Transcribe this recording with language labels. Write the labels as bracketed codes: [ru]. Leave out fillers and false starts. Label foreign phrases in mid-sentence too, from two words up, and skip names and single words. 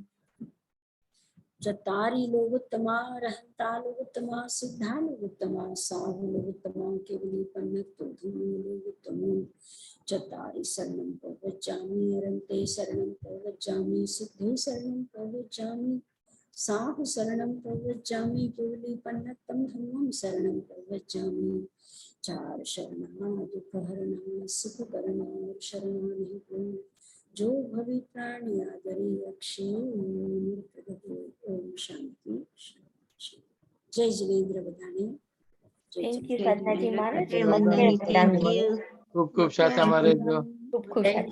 [pra] चतारी लोगोत्तमा रहता लोगोत्तमा सिद्धा लोगोत्तमा साहु लोगोत्तमा केवली पन्नतो धम्मो लोगोत्तमो चतारी शरणं प्रवज्जामि अरन्ते शरणं प्रवज्जामि सिद्धे शरणं प्रवज्जामि साहु शरणं प्रवज्जामि केवली पन्नतं धम्मं शरणं प्रवज्जामि. [gu] 4 શરણા દુઃખહરણા સુખકરણા શરણાનિ પૂર્ણ જો ભવિ પ્રાણી આદરે અક્ષે. [sa] ओम शांति शांति. [gu] જય જિનેન્દ્ર બધાને. [en] thank you [gu] સાધનાજી મહારાજ. જય મંદાની, [en] thank you. [gu] ખૂબ ખૂબ સાચામાં રહેજો. ખૂબ ખૂબ